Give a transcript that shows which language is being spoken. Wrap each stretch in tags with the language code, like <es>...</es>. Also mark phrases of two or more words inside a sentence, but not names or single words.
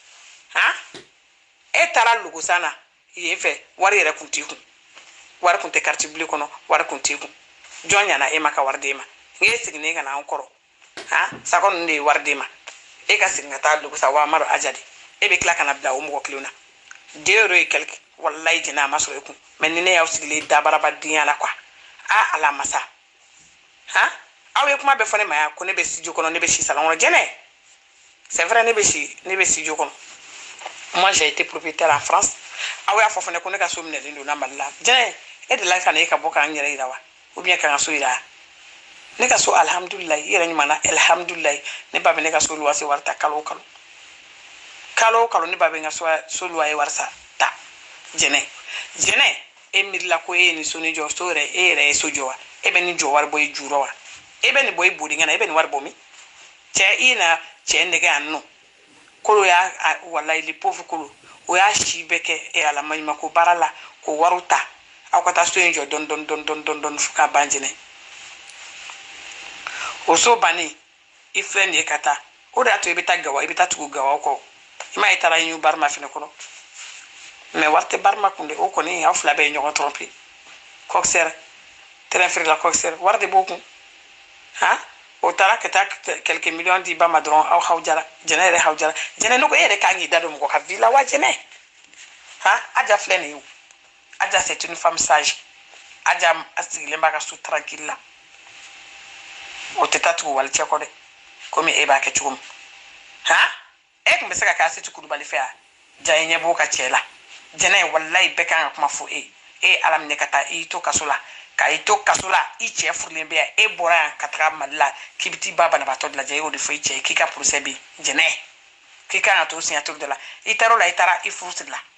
<bm>e taara Lugusan na yen fɛ wari yɛrɛ kun t'i kun wari kun tɛ</bm> <fr>carte bleue</fr> <bm>kɔnɔ wari kun t'i kun jɔn ɲana e ma ka wari d'e ma n'e seginnen ka na an kɔrɔ Sakɔ ninnu de ye wari d'e ma e ka segin ka taa Lugusan wa Amadu Aja de e bɛ tila ka na bila o mɔgɔ kelen na 2 euros</bm> <fr>et quelque</fr> <bm>wallahi jɛnɛ a ma sɔrɔ e kun mais ni ne y'aw sigilen dabarabadenya la quoi ala masa aw ye kuma bɛɛ fɔ ne ma yan ko ne bɛ studio kɔnɔ ne bɛ si salon kɔnɔ jɛnɛ</bm> <fr>c'est vrai</fr> <bm>ne bɛ si studio kɔnɔ</bm> <fr>moi j'ai été propriétaire en France</fr> <bm>aw y'a fɔ fana ko ne ka so minɛlen don na Mali la jɛnɛ e delila ka na e ka bɔ k'an yɛrɛ yira wa</bm> <fr>ou bien</fr> <bm>ka n ka so yira ne ka so alhamdulilayi i yɛrɛ ɲuman na alhamdulilayi ne ba bɛ ne ka so luwanse wari ta kalo o kalo kalo o kalo ne ba bɛ n ka so luwanse wari ta jɛnɛ e miirila ko e ye nin so ni jɔ so yɛrɛ e yɛrɛ ye so jɔ wa e bɛ nin jɔ wari bɔ i jurɔ wa e bɛ nin bɔ i bodiŋɛ na e bɛ nin wari bɔ min cɛ i na cɛ nɛgɛ yan nɔ kolo y'a wallahi</bm> <fr>le pauvre</fr> <bm>kolo o y'a si bɛɛ kɛ ala maɲumako baara la k'o wariw ta aw ka taa so in jɔ dɔɔni fo k'a ban jɛnɛ o so bannen i filɛ nin ye ka taa o de y'a to i bɛ taa Gawo i bɛ taa tugu Gawo kɔ i m'a ye taara ɲu Barma fɛnɛ kɔnɔ mais wari tɛ Barma kun de o kɔni aw fila bɛɛ ye ɲɔgɔn tromper Coxeur terrain feere la Coxeur wari de b'o kun o taara ka taa</bm> <fr>quelques millions</fr> <bm>di ba ma dɔrɔn aw hawjara jɛnɛ yɛrɛ hawjara jɛnɛ ne ko e yɛrɛ kan k'i da don mɔgɔ ka vie la wa jɛnɛ Aja filɛ nin ye o Aja</bm> <fr>c'est une femme sage</fr> <bm>Aja sigilen b'a ka so tranquille la o tɛ taa tugu walicɛ kɔ dɛ komi e b'a kɛ cogo min e tun bɛ se ka kɛ Aseti Kulubali fɛ ja i ɲɛ b'o ka cɛ la jɛnɛ wallahi bɛɛ kan ka kuma fɔ e ye ala minɛ ka taa i to kaso la ka i to kaso la i cɛ furulen bɛ yan e bɔra yan ka taga Mali la k'i bɛ t'i ba banabaatɔ de lajɛ e y'o de fɔ i cɛ ye k'i ka procès bɛ yen jɛnɛ k'i kan ka to signature de la i taara o la i taara i furu siri la</bm>